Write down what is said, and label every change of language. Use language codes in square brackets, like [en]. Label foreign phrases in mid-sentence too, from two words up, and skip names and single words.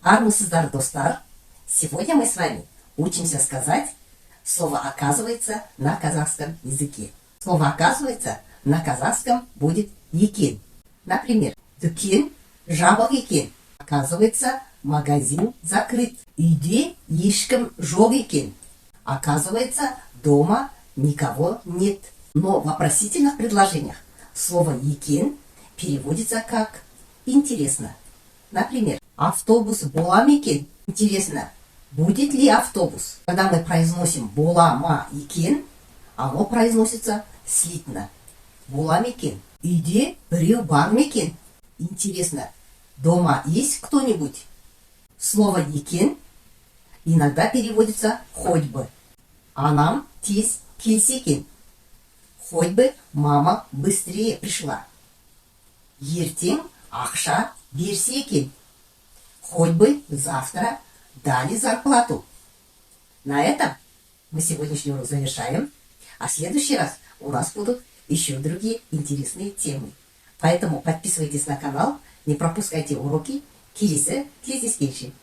[kk] Армысыздар, достар! [ru] Сегодня мы с вами учимся сказать слово «оказывается» на казахском языке. Слово «оказывается» на казахском будет «екен». Например, [kk] «дүкен жабық екен». [ru] Оказывается, магазин закрыт. [kk] «Үйде ешкім жоқ екен». [ru] Оказывается, дома никого нет. Но в вопросительных предложениях слово «екен» переводится как «интересно». Например, [kk] автобус бола ма екен? [ru] Интересно, будет ли автобус? Когда мы произносим [kk] бола ма екен, [ru] оно произносится слитно. [kk] Бола ма екен? Үйде біреу бар ма екен? [ru] Интересно, дома есть кто-нибудь? Слово екен иногда переводится хоть бы. [kk] Анам тез келсе екен. [ru] Хоть бы мама быстрее пришла. [kk] Ертең ақша берсе екен. [ru] Хоть бы завтра дали зарплату. На этом мы сегодняшний урок завершаем, а в следующий раз у нас будут еще другие интересные темы. Поэтому подписывайтесь на канал, не пропускайте уроки. [kk] Келесі кездескенше.